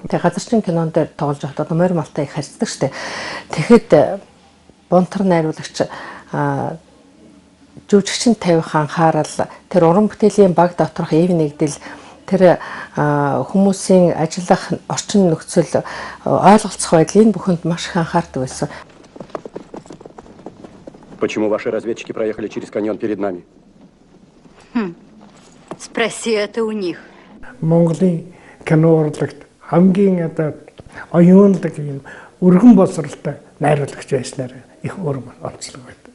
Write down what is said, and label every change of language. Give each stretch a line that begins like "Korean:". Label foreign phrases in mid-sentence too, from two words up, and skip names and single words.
Mongolian: Тэгээ газарчин кинон дээр тоглож байхдаа одоо морь малтай их харьцдаг штеп. Тэгэхэд Бунтар найруулагч жүжигчин тавих анхаарал тэр уран бүтээлийн баг доторх ив нэгдэл тэр хүмүүсийн ажиллах орчин нөхцөл ойлголцох байдлын бүхэнд маш их анхаардаг байсан.
Russian: Почему ваши разведчики проехали через каньон перед нами? Спроси это у них.
Mongolian: Монголын кино урлагт хамгийн одоо оюунлаг юм өргөн боловсралтай найруулагч байснаар их урам онцлог байдаг.